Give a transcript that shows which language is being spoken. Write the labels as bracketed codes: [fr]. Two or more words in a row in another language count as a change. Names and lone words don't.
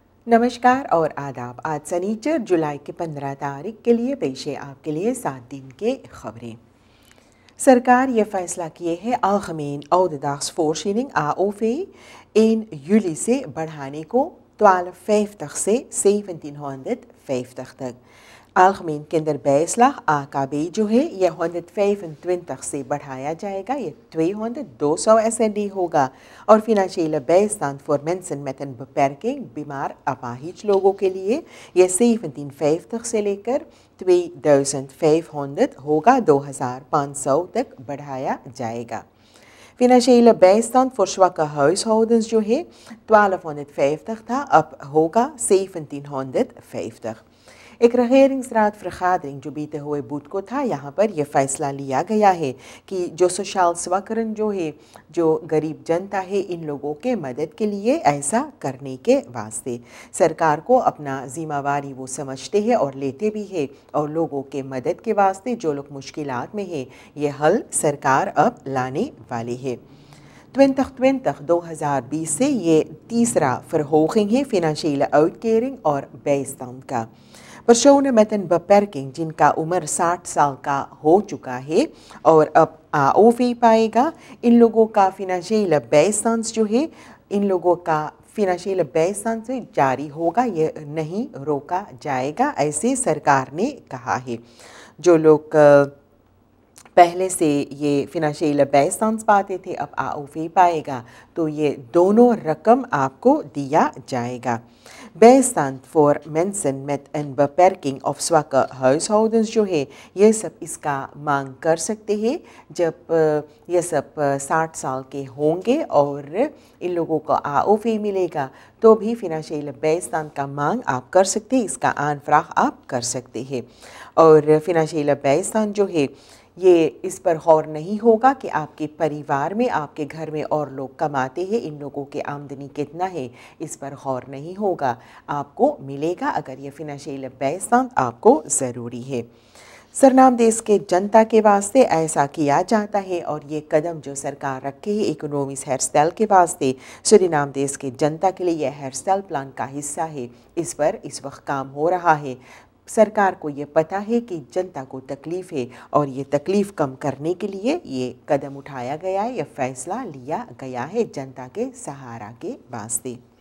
[hns] नमस्कार और आदाब। आज सनीचर जुलाई की 15 तारीख के लिए पेश है आपके लिए 7 दिन के खबरें। सरकार ये फैसला किए है [nl] algemeen ouderdagsvoorziening AOV 1 juli [hns] से बढ़ाने को 1250 से 1750 तक। [nl] algemeen kinderbijslag AKB [hns] जो है ये 125 से बढ़ाया जाएगा, ये 200 SND होगा और [nl] financiële bijstand voor mensen met een beperking [hns] बीमार अपाहिज लोगों के लिए ये 1750 से लेकर 2500 होगा, 2500 तक बढ़ाया जाएगा। [nl] Financiële bijstand voor zwakke huishoudens [hns] जो है 1250 था, अब होगा 1750। एक [nl] regeringsraad vergadering [hns] जो बीते हुए बुध को था, यहाँ पर यह फैसला लिया गया है कि जो सोशल स्वकरण जो है, जो गरीब जनता है, इन लोगों के मदद के लिए ऐसा करने के वास्ते सरकार को अपना जिम्मेवारी वो समझते हैं और लेते भी है, और लोगों के मदद के वास्ते जो लोग मुश्किलात में है, ये हल सरकार अब लाने वाली है। 2020 से ये तीसरा verhoging है [nl] financiële uitkering [hns] और bijstand का। [nl] personen met een beperking [hns] जिनका उम्र 60 साल का हो चुका है और अब AOV पाएगा, इन लोगों का [nl] financiële bijstand [hns] जो है, इन लोगों का [nl] financiële bijstand [hns] से जारी होगा, ये नहीं रोका जाएगा, ऐसे सरकार ने कहा है। जो लोग पहले से ये [nl] financiële bijstand [hns] पाते थे, अब AOV पाएगा, तो ये दोनों रकम आपको दिया जाएगा। [nl] Bijstand voor mensen met een beperking of zwakke huishoudens [hns] जो है, ये सब इसका मांग कर सकते हैं जब ये सब 60 साल के होंगे और इन लोगों को AOV मिलेगा, तो भी [nl] financiële bijstand [hns] का मांग आप कर सकते हैं, इसका aanvraag आप कर सकते हैं। और [nl] financiële bijstand [hns] जो है, ये इस पर गौर नहीं होगा कि आपके परिवार में, आपके घर में और लोग कमाते हैं, इन लोगों की आमदनी कितना है, इस पर गौर नहीं होगा, आपको मिलेगा अगर ये [nl] financiële bijstand [hns] आपको ज़रूरी है। सरनाम देश के जनता के वास्ते ऐसा किया जाता है और ये कदम जो सरकार रखे है इकोनॉमिक हेयरस्टाइल के वास्ते, सूरीनाम देश के जनता के लिए यह हेयरस्टाइल प्लान का हिस्सा है। इस पर इस वक्त काम हो रहा है। सरकार को ये पता है कि जनता को तकलीफ़ है और ये तकलीफ़ कम करने के लिए ये कदम उठाया गया है, ये फ़ैसला लिया गया है जनता के सहारा के वास्ते।